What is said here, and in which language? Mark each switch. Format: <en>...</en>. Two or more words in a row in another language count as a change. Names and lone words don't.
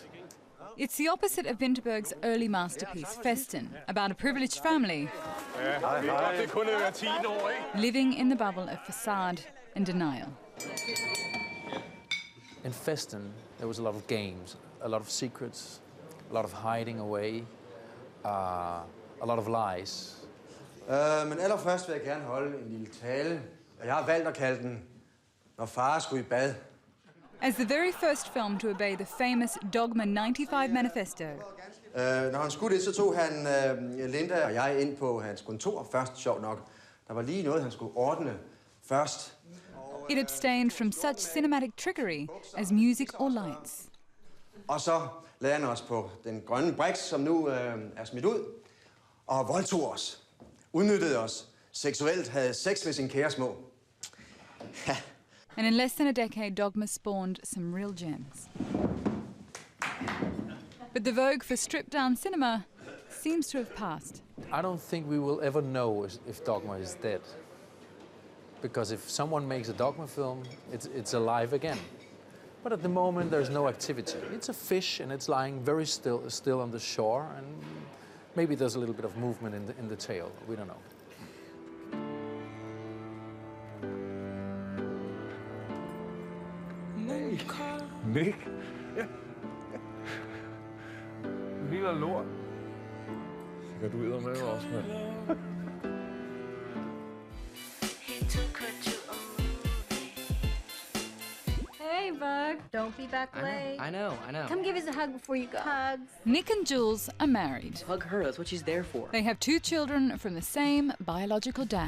<en>It's the opposite of Vinterberg's early masterpiece, Festen, about a privileged family living in the bubble of facade and denial. In Festen, there was a lot of games, a lot of secrets, a lot of hiding away, a lot of lies.</en> <da>Men allerførst vil jeg gerne holde en lille tale, og jeg har valgt at kalde den, når far skulle i bad.</da> <en>As the very first film to obey the famous Dogma 95 manifesto.</en> <da>Når han skulle det, så tog han Linda og jeg ind på hans kontor først, sjovt nok. Der var lige noget, han skulle ordne først.</da> <en>It abstained from such cinematic trickery as music or lights.</en> <da>Og så lagde han os på den grønne briks, som nu er smidt ud, og voldtog os, udnyttede os, seksuelt havde sex med sin kære små.</da> <en>And in less than a decade, Dogma spawned some real gems. But the vogue for stripped-down cinema seems to have passed. I don't think we will ever know if Dogma is dead. Because if someone makes a Dogma film, it's alive again. But at the moment, there's no activity. It's a fish, and it's lying very still on the shore, and maybe there's a little bit of movement in the tail. We don't know.</en> <da>Nick? Ja. Lille lort. Så kan du ud med også, mand.</da> <en>Hey, Bug. Don't be back late. I know. Come give us a hug before you go. Hugs. Nick and Jules are married. Hug her, that's what she's there for. They have 2 children from the same biological dad.</en>